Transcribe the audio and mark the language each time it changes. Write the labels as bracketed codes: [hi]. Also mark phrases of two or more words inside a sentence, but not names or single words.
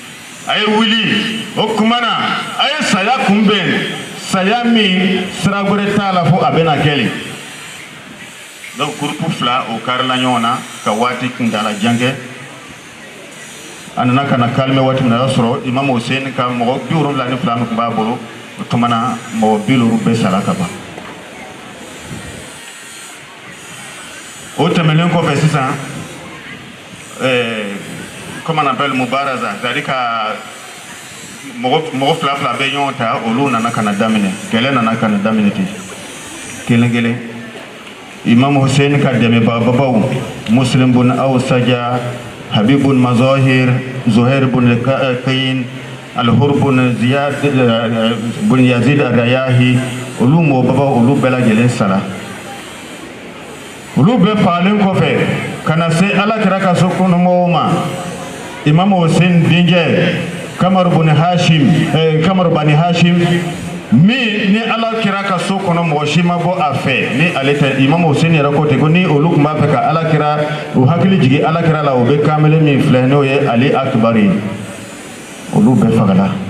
[bm] o kuma na a ye saya kunbɛn saya min sira wɛrɛ t'a la fo a bɛna kɛli donc groupe fila o karila ɲɔgɔn na ka waati kuntala jan kɛ a nana ka na kalmɛ waati min na a y'a sɔrɔ Imam Hussein ka mɔgɔ 72 min tun b'a bolo o tuma na mɔgɔ 70 bɛɛ sara ka ban o tɛmɛnen kɔfɛ sisan [fr] comment on appelle [bm] mubaraza c'est-à-dire ka mɔgɔ fila bɛ ɲɔgɔn ta olu nana ka na daminɛ kɛlɛ nana ka na daminɛ ten kelen Imam Hussein ka dɛmɛbagabaw Muslim bun Awsaja Habib bun Mazahir Zuhair bun Kayin Al-Hur bun Ziyad bun Yazid Ar-Rayahi olu mɔgɔbabaw olu bɛɛ lajɛlen sara olu bɛɛ fagalen kɔfɛ ka na se Alakira ka so kɔnɔmɔgɔw ma Imam Hussein denkɛ Kamar Bani Hashim min ni Alakira ka so kɔnɔ mɔgɔ si ma bɔ a fɛ ni ale tɛ Imam Hussein yɛrɛ ko ten ko ni olu tun b'a fɛ ka Alakira u hakili jigin Alakira la o bɛ kamele min filɛ n'o ye Ali Akbar ye olu bɛɛ fagala